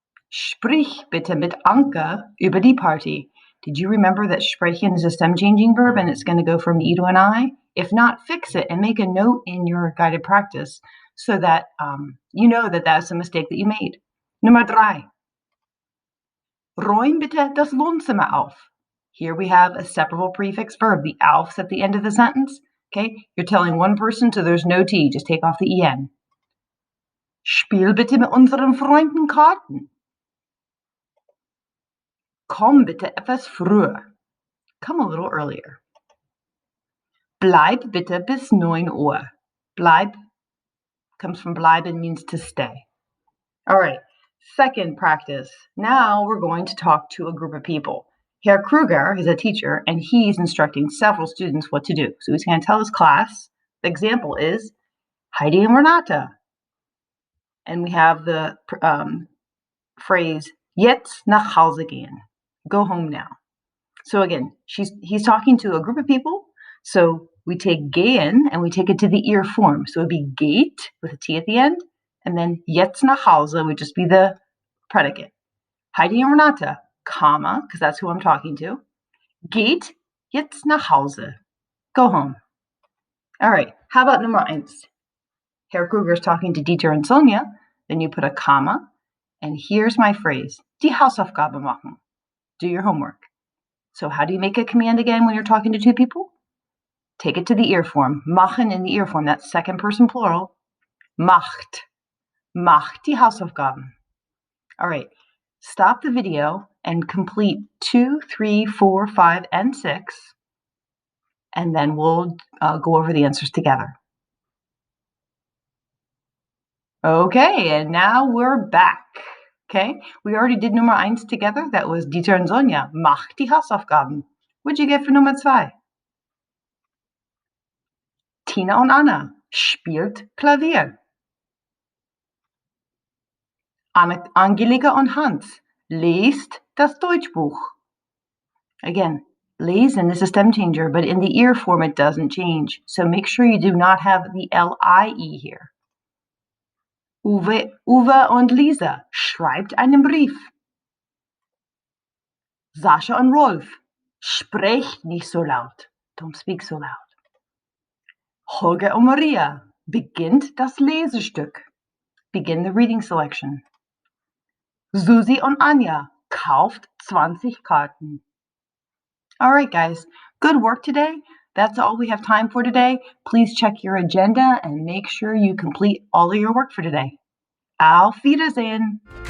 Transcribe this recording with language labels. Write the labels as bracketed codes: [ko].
[de] Sprich bitte mit Anke über die Party. [en] Did you remember that sprechen is a stem-changing verb and it's going to go from me to an I? If not, fix it and make a note in your guided practice so that you know that that's a mistake that you made. [de] Nummer 3. Räum bitte das Wohnzimmer auf. [en] Here we have a separable prefix verb. The auf's at the end of the sentence. Okay, you're telling one person, so there's no T. Just take off the en. [de] Spiel bitte mit unseren Freunden Karten. Komm bitte etwas früher. [en] Come a little earlier. [de] Bleib bitte bis 9 Uhr. [en] Bleib comes from bleiben, means to stay. All right, second practice. Now we're going to talk to a group of people. Herr Kruger is a teacher, and he's instructing several students what to do. So he's going to tell his class. The example is Heidi and Renata. And we have the phrase, [de] jetzt nach Hause gehen. [en] Go home now. So again, he's talking to a group of people. So we take gehen and we take it to the ear form. So it would be geht with a T at the end. And then jetzt nach Hause would just be the predicate. Heidi and Renata, comma, because that's who I'm talking to. [de] Geht jetzt nach Hause. [en] Go home. All right, how about Nummer 1? Herr Kruger is talking to Dieter and Sonja. Then you put a comma. And here's my phrase. [de] Die Hausaufgabe machen. [en] Do your homework. So how do you make a command again when you're talking to two people? Take it to the ear form. Machen in the ear form. That's second person plural. [de] Macht. Macht die Hausaufgaben. [en] All right. Stop the video and complete 2, 3, 4, 5, and 6. And then we'll go over the answers together. Okay, and now we're back. Okay, we already did Nummer 1 together. That was Dieter and Sonja. [de] Macht die Hausaufgaben. [en] What'd you get for Nummer 2? [de] Tina und Anna spielt Klavier. Angelika und Hans lest das Deutschbuch. [en] Again, lesen is a stem changer, but in the ear form it doesn't change. So make sure you do not have the L-I-E here. [de] Uwe und Lisa schreibt einen Brief. Sascha und Rolf, sprecht nicht so laut. [en] Don't speak so loud. [de] Holger und Maria, beginnt das Lesestück. [en] Begin the reading selection. [de] Susi und Anja, kauft 20 Karten. [en] All right, guys, good work today. That's all we have time for today. Please check your agenda and make sure you complete all of your work for today. Auf Wiedersehen.